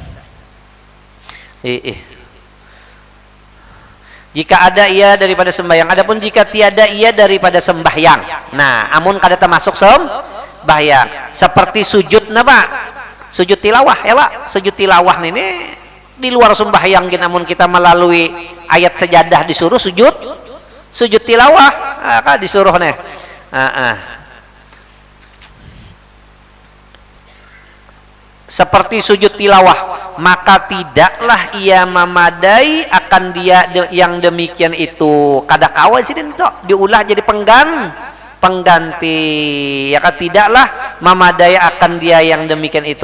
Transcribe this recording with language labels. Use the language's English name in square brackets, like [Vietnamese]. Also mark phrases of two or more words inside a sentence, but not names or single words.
[Malay] Jika ada ia daripada sembahyang, adapun jika tiada ia daripada sembahyang. [Banjar] Nah, amun kada termasuk sembahyang, seperti sujud napa? [Indonesian] Sujud tilawah, ya sujud tilawah ini di luar sembahyang namun kita melalui ayat sajadah disuruh sujud tilawah, kan disuruh nih. [Malay] Seperti sujud tilawah maka tidaklah ia memadai akan dia yang demikian itu [Banjar] kada kawa sini itu diulah jadi pengganti ya kan [Malay] tidaklah memadai akan dia yang demikian itu.